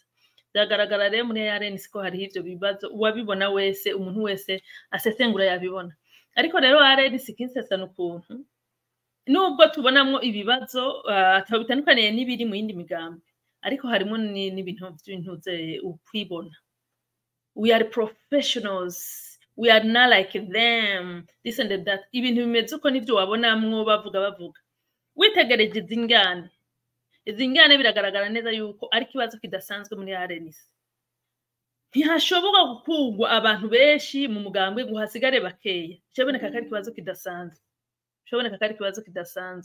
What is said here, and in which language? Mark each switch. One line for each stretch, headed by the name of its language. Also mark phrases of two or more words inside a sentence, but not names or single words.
Rundi: Byagaragara rero muri RNC ko hariho ivyo bibazo, uwabibona wese, umuntu wese asesengura yabibona. Ariko rero RNC kinsesana ukuntu nubwo tubonamwo ibibazo ataba bitandukaniye n'ibiri mu yindi migambi, ariko harimo n'ibintu by'intuze ukwibona.
English: We are professionals, we are not like them, this and that.
Rundi: Ibintu bimeze uko nivyo wabonamwo bavuga. Witegereje izi ngane biragaragara neza yuko ari kibazo kidasanzwe muri RNC. Ntihashoboka gukugwa abantu benshi mu mugambwe ngo hasigare bakeya. Cyaboneka kari kibazo kidasanzwe.